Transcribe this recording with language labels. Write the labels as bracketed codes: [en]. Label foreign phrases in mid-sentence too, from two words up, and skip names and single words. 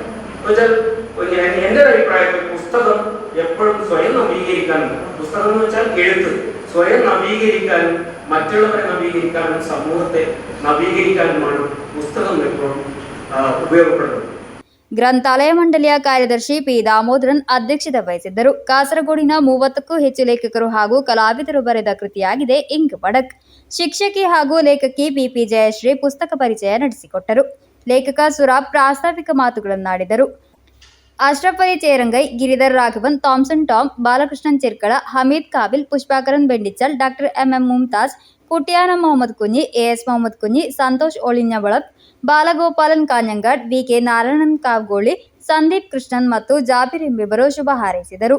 [ml] എന്നുവെച്ചാൽ എൻ്റെ അഭിപ്രായത്തിൽ പുസ്തകം എപ്പോഴും സ്വയം നവീകരിക്കാനും, പുസ്തകം എന്ന് വെച്ചാൽ എഴുത്ത്, സ്വയം നവീകരിക്കാനും മറ്റുള്ളവരെ നവീകരിക്കാനും സമൂഹത്തെ നവീകരിക്കാനുമാണ് പുസ്തകം എപ്പോഴും ഉപയോഗപ്പെടുന്നത്. [kn] ಗ್ರಂಥಾಲಯ ಮಂಡಳಿಯ ಕಾರ್ಯದರ್ಶಿ ಪಿ ದಾಮೋದರನ್ ಅಧ್ಯಕ್ಷತೆ ವಹಿಸಿದ್ದರು. ಕಾಸರಗೋಡಿನ 30ಕ್ಕೂ ಹೆಚ್ಚು ಲೇಖಕರು ಹಾಗೂ ಕಲಾವಿದರು ಬರೆದ ಕೃತಿಯಾಗಿದೆ ಇಂಗ್ ಫಡಕ್. ಶಿಕ್ಷಕಿ ಹಾಗೂ ಲೇಖಕಿ ಬಿಪಿ ಜಯಶ್ರೀ ಪುಸ್ತಕ ಪರಿಚಯ ನಡೆಸಿಕೊಟ್ಟರು. ಲೇಖಕ ಸುರಾಬ್ ಪ್ರಾಸ್ತಾವಿಕ ಮಾತುಗಳನ್ನಾಡಿದರು. ಅಶ್ರಫ್ ಅಲಿ ಚೇರಂಗೈ, ಗಿರಿಧರ್ ರಾಘವನ್, ಥಾಮ್ಸನ್ ಟಾಮ್, ಬಾಲಕೃಷ್ಣನ್ ಚಿರ್ಕಳ, ಹಮೀದ್ ಕಾಬಿಲ್, ಪುಷ್ಪಾಕರನ್ ಬೆಂಡಿಚಲ್, ಡಾಕ್ಟರ್ ಎಂಎಂ ಮುಮ್ತಾಜ್, ಕುಟ್ಯಾನ ಮೊಹಮ್ಮದ್ ಕುഞ്ഞി, ಎಎಸ್ ಮೊಹಮ್ಮದ್ ಕುഞ്ഞി, ಸಂತೋಷ್ ಒಳಿഞ്ഞಬಳತ್, ಬಾಲಗೋಪಾಲನ್ ಕಾഞ്ഞಂಗಾಡ್, ವಿಕೆ ನಾರಾಯಣನ್ ಕಾವ್ಗೋಳಿ, ಸಂದೀಪ್ ಕೃಷ್ಣನ್ ಮತ್ತು ಜಾಬೀರ್ ಎಂಬಿಬ್ಬರು ಶುಭ ಹಾರೈಸಿದರು.